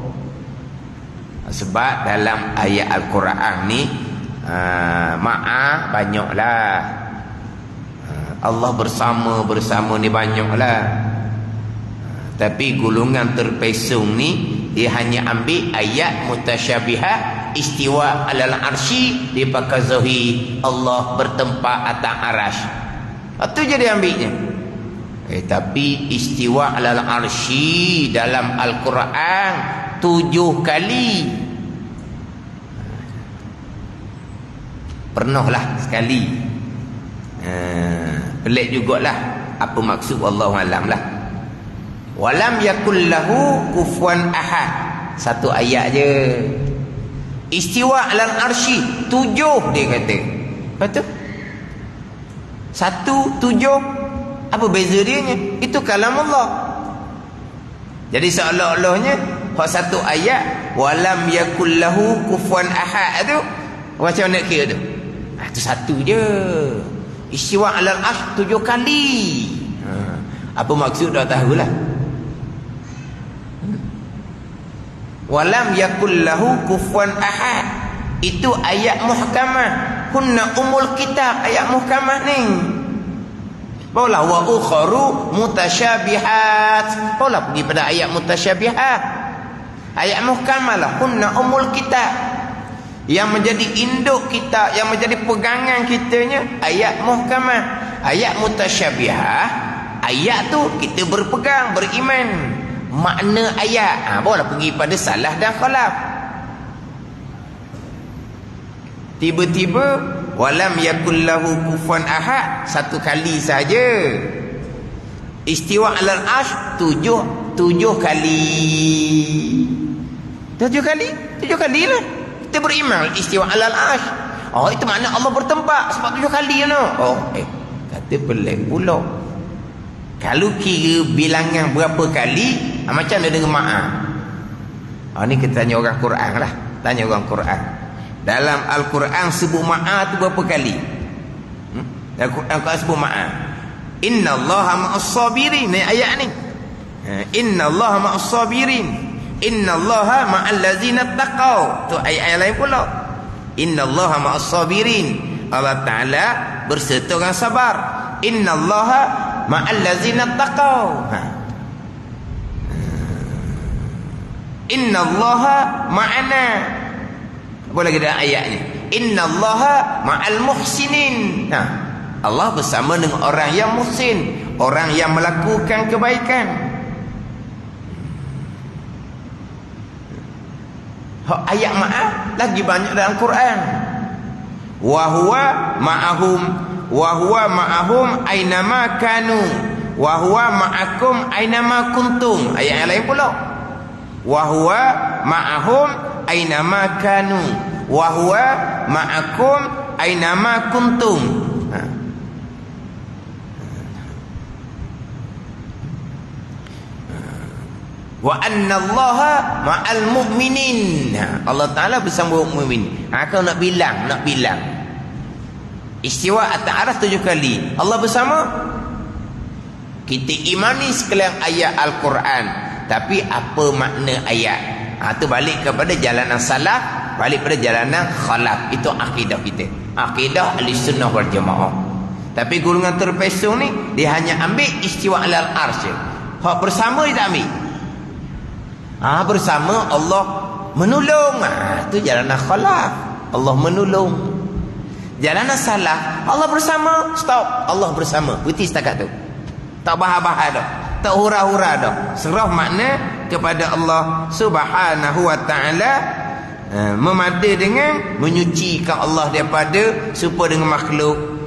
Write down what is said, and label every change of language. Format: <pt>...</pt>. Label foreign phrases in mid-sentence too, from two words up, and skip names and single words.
<ms>Sebab dalam ayat Al-Quran ni ma'ah banyaklah. Allah bersama ni banyaklah. Tapi golongan terpesong ni dia hanya ambil ayat mutasyabihah,</ms> <ar>استوى على العرش,</ar> <ms>dia pakai zahir Allah bertempat atas arasy. Itu je dia ambilnya. Tapi</ms> <ar>استوى على العرش</ar> <ms>dalam Al-Quran 7 kali. Pernahlah sekali. Pelik jugalah apa maksud,</ms> <ar>والله أعلم lah. ولم يكن له كفوا أحد.</ar> <ms>Satu ayat je.</ms> <ar>استوى على العرش</ar> <ms>7 dia kata. Betul? 1, 7. Apa beza dia? Itu kalam Allah. Jadi seolah-olahnya hak satu ayat</ms> <ar>ولم يكن له كفوا أحد</ar> <ms>tu macam mana kira tu? Itu satu je.</ms> <ar>استوى على العرش</ar> <ms>7 kali. Apa maksud dah tahulah.</ms> <ar>ولم يكن له كفوا أحد.</ar> <ms>Itu ayat muhkamah.</ms> <ar>هن أم الكتاب.</ar> <ms>Ayat muhkamah ni.</ms> <ar>Barulah وأخر متشابهات.</ar> <ms>Barulah pergi pada ayat mutasyabihat. Ayat muhkamah lah.</ms> <ar>هن أم الكتاب.</ar> <ms>Yang menjadi induk kita, yang menjadi pegangan kitanya ayat muhkamah. Ayat mutasyabihah, ayat tu kita berpegang, beriman. Makna ayat barulah pergi pada salah dan khalaf. Tiba-tiba</ms> <ar>ولم يكن له كفوا أحد</ar> <ms>1 kali saja.</ms> <ar>استوى على العرش</ar> <ms>7 7 kali. 7 kali? 7 kali lah. Kita beriman</ms> <ar>استوى على العرش.</ar> <ms>Oh, itu makna Allah bertempat sebab 7 kali no. Oh, kata pelik pula. Kalau kira bilangan berapa kali, macam mana dengan ma'ah? Ni kita tanya orang Quran lah. Tanya orang Quran. Dalam Al-Quran sebut ma'ah tu berapa kali? Al-Quran sebut ma'ah.</ms> <ar>إن الله مع الصابرين.</ar> <ms>Ni ayat ni.</ms> <ar>إن الله مع الصابرين إن الله مع الذين اتقوا.</ar> <ms>Tu ayat lain pula.</ms> <ar>إن الله مع الصابرين.</ar> <ms>Allah Ta'ala berserta orang sabar.</ms> <ar>إن الله مع الذين اتقوا. إن الله معنا.</ar> <ms>Apa lagi dalam ayat ni?</ms> <ar>إن الله مع المحسنين.</ar> <ms>Allah bersama dengan orang yang muhsin, orang yang melakukan kebaikan. Ayat ma'ah lagi banyak dalam Quran.</ms> <ar>وهو معهم وهو معهم أينما كانوا وهو معكم أينما كنتم.</ar> <ms>Ayat yang lain pula.</ms> <ar>وهو معهم أينما كانوا وهو معكم أينما كنتم. وأن الله مع المؤمنين.</ar> <ms>Allah Ta'ala bersama mukmin. Kau nak bilang, istiwa atas aras 7 kali. Allah bersama. Kita imani sekalian ayat Al-Quran, tapi apa makna ayat? Itu balik kepada jalanan salaf, balik pada jalanan khalaf. Itu akidah kita, akidah Ahlussunnah wal Jamaah. Tapi golongan terpesong ni, dia hanya ambil</ms> <ar>استوى على العرش.</ar> <ms>Hak bersama dia tak ambil. Bersama Allah menolong. Itu jalanan khalaf, Allah menolong. Jalanan salah, Allah bersama. Stop, Allah bersama. Berhenti setakat tu. Tak bahar-bahar dah, tak hura-hura dah. Serah makna kepada Allah</ms> <ar>سبحانه وتعالى,</ar> <ms>memada dengan menyucikan Allah daripada serupa dengan makhluk.</ms>